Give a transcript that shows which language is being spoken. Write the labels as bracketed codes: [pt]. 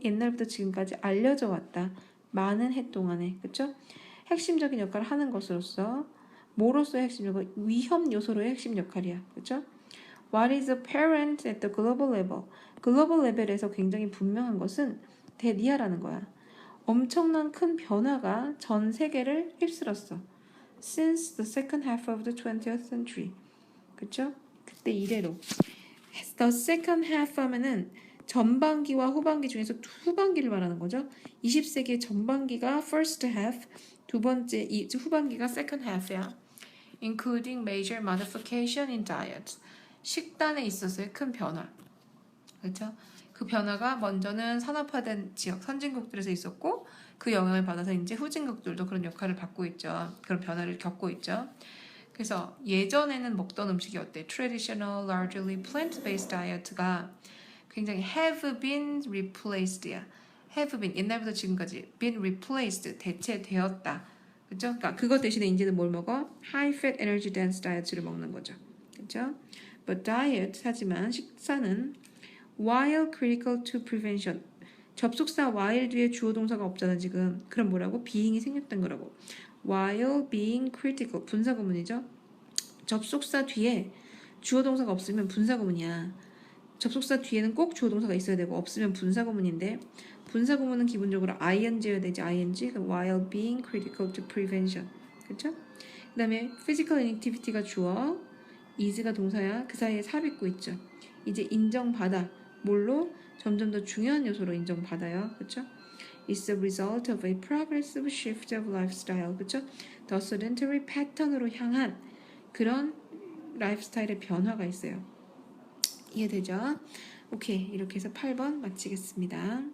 [ko] 옛날부터 지금까지 알려져 왔다. 많은 해 동안에. 그쵸? 핵심적인 역할을 하는 것으로서 뭐로서의 핵심 역할? 위험 요소로의 핵심 역할이야. 그쵸? [en] What is apparent at the global level? [ko] 글로벌 레벨에서 굉장히 분명한 것은 대리아라는 거야. 엄청난 큰 변화가 전 세계를 휩쓸었어. [en] Since the second half of the 20th century. [ko] 그쵸? 그때 이래로. [en] The second half [ko] 하면은 전반기와 후반기 중에서 후반기를 말하는 거죠. 20세기의 전반기가 [en] first half, [ko] 두 번째 후반기가 [en] second half [ko] 야. [en] Including major modification in diet. [ko] 식단에 있어서의 큰 변화. 그렇죠? 그 변화가 먼저는 산업화된 지역, 선진국들에서 있었고 그 영향을 받아서 이제 후진국들도 그런 역할을 받고 있죠. 그런 변화를 겪고 있죠. 그래서 예전에는 먹던 음식이 어때? [en] Traditional, largely plant-based diet가 [ko] 굉장히 [en] have been replaced야. have been, [ko] 옛날부터 지금까지 [en] been replaced, [ko] 대체되었다. 그죠? 그러니까 그거 대신에 이제는 뭘 먹어? [en] high fat, energy dense diet를 먹는 거죠. [ko] 그죠? [en] But diet, [ko] 하지만 식사는 [en] while critical to prevention. [ko] 접속사 while 뒤에 주어 동사가 없잖아 지금. 그럼 뭐라고? being이 생략된 거라고. [en] while being critical, [ko] 분사구문이죠. 접속사 뒤에 주어 동사가 없으면 분사구문이야. 접속사 뒤에는 꼭 주어 동사가 있어야 되고 없으면 분사구문인데 분사구문은 기본적으로 ing여야 되지. [en] ing. [ko] 그럼 [en] while being critical to prevention. [ko] 그렇죠? 그 다음에 [en] physical inactivity [ko] 가 주어, is가 동사야. 그 사이에 삽입구 있죠. 이제 인정받아. 뭘로? 점점 더 중요한 요소로 인정받아요. 그렇죠? [en] It's the result of a progressive shift of lifestyle. [ko] 그렇죠? [en] The sedentary pattern [ko] 으로 향한 그런 라이프 스타일의 변화가 있어요. 이해되죠? 오케이, 이렇게 해서 8번 마치겠습니다.